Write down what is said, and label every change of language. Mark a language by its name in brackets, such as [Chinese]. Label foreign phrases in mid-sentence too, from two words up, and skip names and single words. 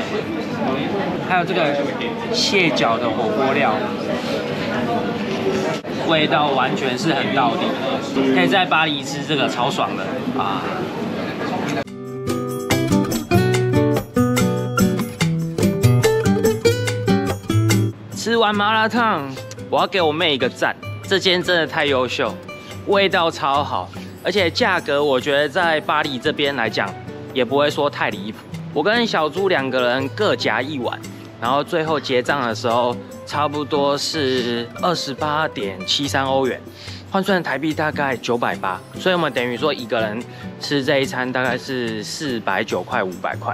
[Chinese] 還有這個蟹腳的火鍋料，味道完全是很到底，可以在巴黎吃這個超爽的啊！吃完麻辣燙，我要給我妹一個讚，這間真的太優秀，味道超好，而且價格我覺得在巴黎這邊來講也不會說太離譜。我跟小豬2個人各夾1碗。然後最後結賬的時候，差不多是28.73歐元，換算台幣大概980，所以我們等於說一個人吃這一餐大概是490塊、500塊。